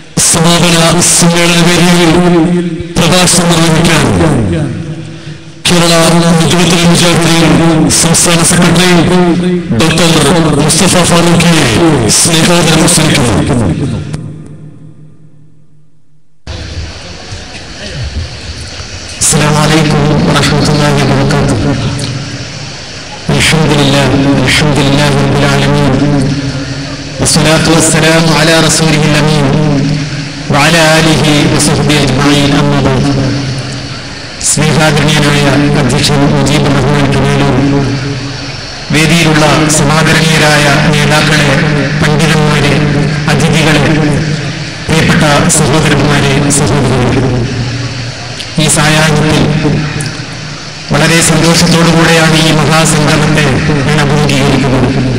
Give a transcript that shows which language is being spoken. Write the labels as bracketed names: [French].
[Malayalam] സമാപന സമ്മേളന വേദിയിൽ പ്രഭാഷണം നിർവഹിക്കാൻ കേരള നേതൃത്വ മുജാഹിദീൻ സംസ്ഥാന സെക്രട്ടറി ഡോക്ടർ മുസ്തഫ ഫാറൂഖിയെ സ്നേഹാദരം ക്ഷണിക്കുന്നു. [Arabic] السلام عليكم ورحمة الله وبركاته. الحمد لله رب العالمين والصلاة والسلام على رسوله الأمين وعلى آله وصحبه أجمعين. أما بعد. [Malayalam] സ്നേഹാദരണീയനായ അധ്യക്ഷൻ മുജീബ് റഹ്മാൻ കമീലൂർ, വേദിയിലുള്ള സമാദരണീയരായ നേതാക്കളെ, പണ്ഡിതന്മാരെ, അതിഥികളെ, പ്രിയപ്പെട്ട സഹോദരന്മാരെ, സഹോദരികളെ, ഈ സായാഹ്നത്തിൽ വളരെ സന്തോഷത്തോടുകൂടെയാണ് ഈ മഹാസംഗമത്തെ ഞാൻ അഭിമുഖീകരിക്കുന്നത്.